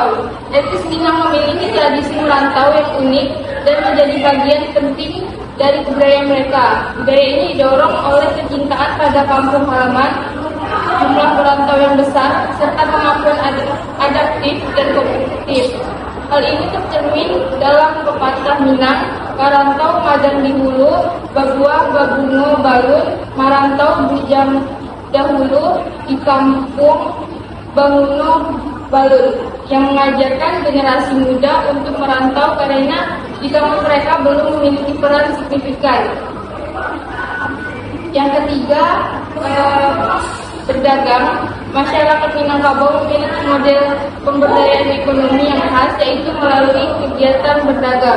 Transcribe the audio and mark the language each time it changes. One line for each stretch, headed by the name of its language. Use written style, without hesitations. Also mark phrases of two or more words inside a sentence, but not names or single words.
Indonesian: Etnis Minang memiliki tradisi merantau yang unik dan menjadi bagian penting dari budaya mereka. Budaya ini didorong oleh kecintaan pada kampung halaman, jumlah perantau yang besar, serta kemampuan adaptif dan kompetitif. Hal ini tercermin dalam pepatah Minang,
Minangkabau: "Karantau madang di hulu, babuah babungo balun, marantau bujang dahulu, di kampung banguno balun,"
Indonesian: yang mengajarkan generasi muda untuk merantau karena di kampung mereka belum memiliki peran signifikan. Yang ketiga, berdagang. Masyarakat Minangkabau memiliki model pemberdayaan ekonomi yang khas, yaitu melalui kegiatan berdagang.